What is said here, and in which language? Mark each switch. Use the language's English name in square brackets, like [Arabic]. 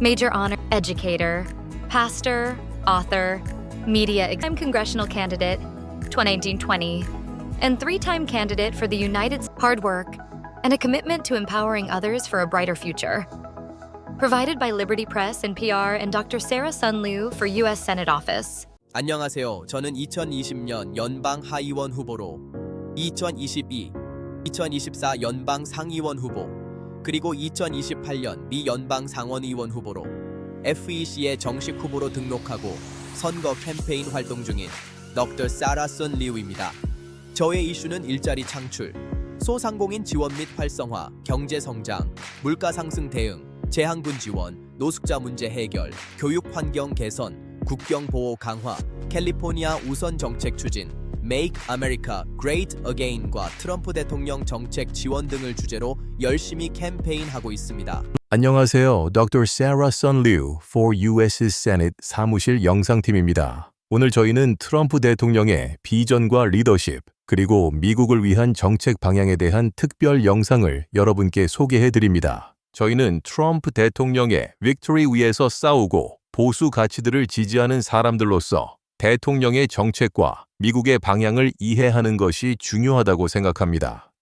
[English] Major honor: educator, pastor, author, media congressional candidate, 2019-20, and 3-time candidate for the United States. Hard work and a commitment to empowering others for a brighter future. Provided by Liberty Press and PR and Dr. Sarah Sun Liu for U.S. Senate Office. [Korean] 안녕하세요. 저는 2020년 연방 하의원 후보로 2022, 2024 연방 상의원 후보, 그리고 2028년 미 연방 상원의원 후보로 FEC의 정식 후보로 등록하고 선거 캠페인 활동 중인 Dr. Sarah Sun Liu입니다. 저의 이슈는 일자리 창출, 소상공인 지원 및 활성화, 경제 성장, 물가 상승 대응, 재항군 지원, 노숙자 문제 해결, 교육 환경 개선, 국경 보호 강화, 캘리포니아 우선 정책 추진, Make America Great Again과 트럼프 대통령 정책 지원 등을 주제로 열심히 캠페인하고 있습니다. 안녕하세요. Dr. Sarah Sun Liu for US Senate 사무실 영상팀입니다. 오늘 저희는 트럼프 대통령의 비전과 리더십, 그리고 미국을 위한 정책 방향에 대한 특별 영상을 여러분께 소개해 드립니다. 저희는 트럼프 대통령의 빅토리 위에서 싸우고 보수 가치들을 지지하는 사람들로서 대통령의 정책과 미국의 방향을 이해하는 것이 중요하다고 생각합니다.